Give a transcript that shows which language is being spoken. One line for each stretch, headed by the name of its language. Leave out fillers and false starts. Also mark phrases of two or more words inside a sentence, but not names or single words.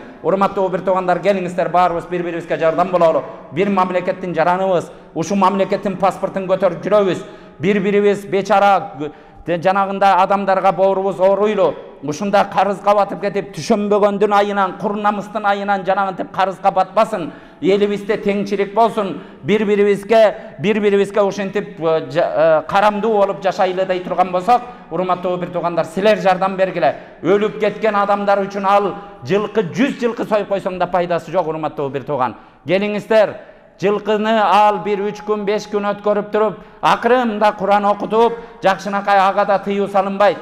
Kyrgyz: Урматтуу бир туугандар, келиңиздер баарыбыз бири-бирибизге жардам бололу. Бир мамлекеттин жараныбыз, ушу мамлекеттин паспортун көтөрүп жүрөбүз. Бири-бирибиз бечара жанагында адамдарга боорубуз ооруйлу. Ушунда карызга батып кетип, түшөнбөгөндүн айынан, курнамыстын айынан жанагынтип карызга батпасын. Элибизде теңчилик болсун, bir-biribizге ошентип карамдуу болуп жашайлыдай турган болсок, урматтуу бир туугандар, силер жардам бергиле. Өлүп кеткен адамдар үчүн ал жылкы 100 жылкы союп койсоң да пайдасы жок, урматтуу бир тууган. Келиңиздер, жылкыны ал 1-3 күн 5 күн өткөрүп туруп, акырында Куран окутуп, жакшынакай ага да тыюу салынбайт.